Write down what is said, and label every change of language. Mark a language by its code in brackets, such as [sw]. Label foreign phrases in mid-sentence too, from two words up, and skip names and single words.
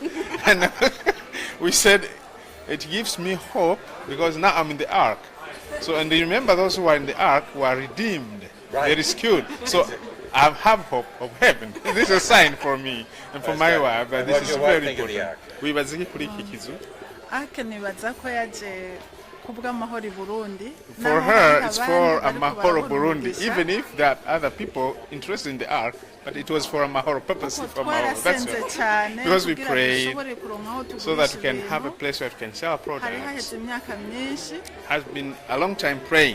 [en] And we said, it gives me hope because now I'm in the ark. So, and you remember those who are in the ark were redeemed. Right. They're rescued. So I have hope of heaven. This is a sign for me and for my wife that this is very important. [rn] Wibaza iki kuri iki kizu? ake nibaza ko yaje kubw'amahoro i Burundi. [en] For her, it's for Amahoro Burundi, even if there are other people interested in the ark, but it was for Amahoro, purposely for Amahoro. That's why. Because we prayed so that we can have a place where we can sell our products. Has been a long time praying.